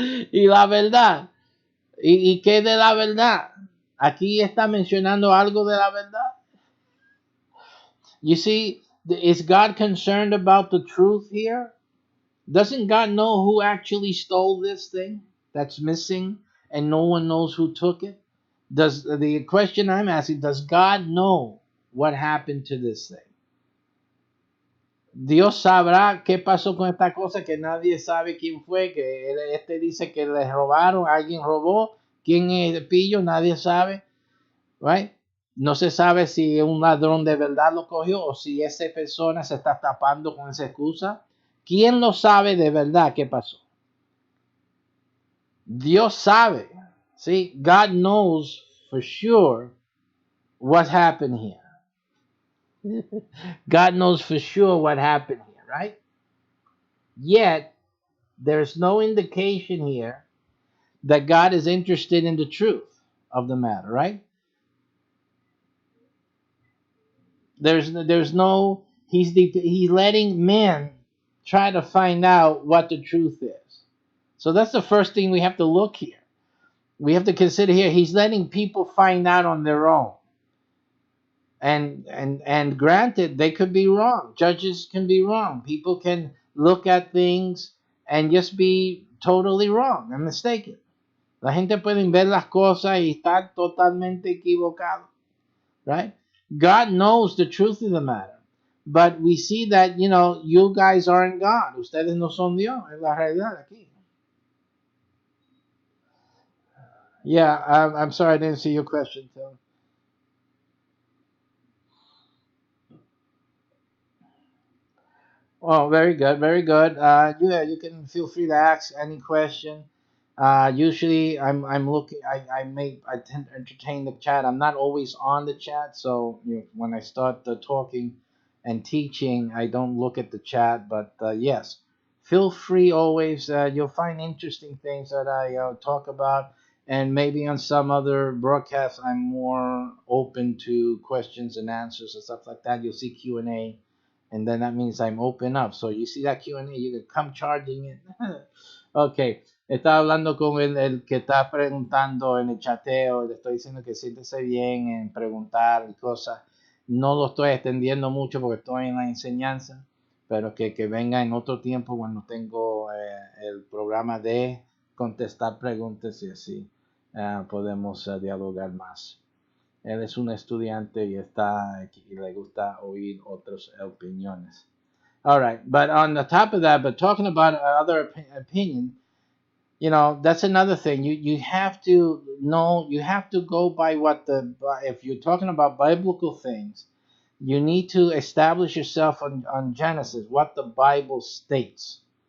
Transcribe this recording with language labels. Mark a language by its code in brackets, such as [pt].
[es] Y la verdad, ¿y qué de la verdad? Aquí está mencionando algo de la verdad. [en] You see, is God concerned about the truth here? Doesn't God know who actually stole this thing that's missing and no one knows who took it? Does the question I'm asking, does God know what happened to this thing? [es] Dios sabrá qué pasó con esta cosa que nadie sabe quién fue, que este dice que le robaron, alguien robó, quién es el pillo, nadie sabe, right? No se sabe si un ladrón de verdad lo cogió o si esa persona se está tapando con esa excusa. ¿Quién lo sabe de verdad qué pasó? Dios sabe. [en] See, God knows for sure what happened here. God knows for sure what happened here, right? Yet, there's no indication here that God is interested in the truth of the matter, right? There's no he's letting men try to find out what the truth is. So that's the first thing we have to look here. We have to consider here he's letting people find out on their own. And granted, they could be wrong. Judges can be wrong. People can look at things and just be totally wrong and mistaken. [es] La gente puede ver las cosas y estar totalmente equivocado, right? [en] God knows the truth of the matter, but we see that you guys aren't God. [es] Ustedes no son Dios. Es la realidad aquí. [en] Yeah, I'm sorry I didn't see your question, Phil. Oh, very good, very good. Yeah, you can feel free to ask any question. Usually, I'm looking. I tend to entertain the chat. I'm not always on the chat, so when I start talking and teaching, I don't look at the chat. But yes, feel free always. You'll find interesting things that I talk about, and maybe on some other broadcasts, I'm more open to questions and answers and stuff like that. You'll see Q&A, and then that means I'm open up. So you see that Q&A, you can come charging it. [es] Okay, estaba hablando con el que está preguntando en el chateo, le estoy diciendo que siéntese bien en preguntar y cosas. No lo estoy extendiendo mucho porque estoy en la enseñanza, pero que venga en otro tiempo cuando tengo el programa de contestar preguntas y así podemos dialogar más. Él es un estudiante y y le gusta oír otras opiniones. [en] All right, but on the top of that, but talking about other opinion, that's another thing. You have to know. You have to go by if you're talking about biblical things, you need to establish yourself on Genesis, what the Bible states.